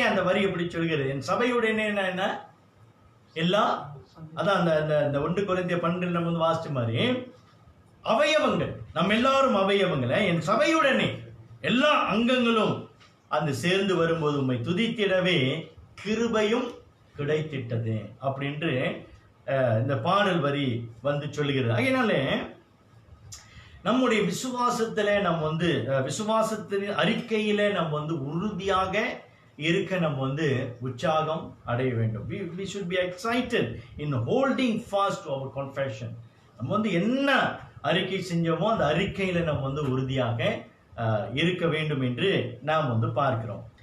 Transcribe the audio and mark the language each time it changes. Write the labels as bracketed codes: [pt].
[ta] அந்த வரி எப்படி சொல்கிறது? என் சபையுடனே என்ன? எல்லா, அதான் அந்த 1 கொரிந்தியர் 12 நம்ம வாசிச்ச மாதிரி அவயவங்கள், நம்ம எல்லாரும் அவயவங்களை என் சபையுடனே எல்லா அங்கங்களும் அந்த சேர்ந்து வரும்போது உம்மை துதித்திடவே கிருபையும் கிடைத்திட்டது அப்படின்று இந்த பாடல் வரி சொல்லுகிறது. அதனால நம்முடைய விசுவாசத்துல நம்ம விசுவாசத்தின் அறிக்கையில நம்ம உறுதியாக இருக்க நம்ம உற்சாகம் அடைய வேண்டும். [en] we should be excited in holding fast to our confession. [ta] நம்ம என்ன அறிக்கை செஞ்சோமோ அந்த அறிக்கையில நம்ம உறுதியாக இருக்க வேண்டும் என்று நாம் பார்க்கிறோம்.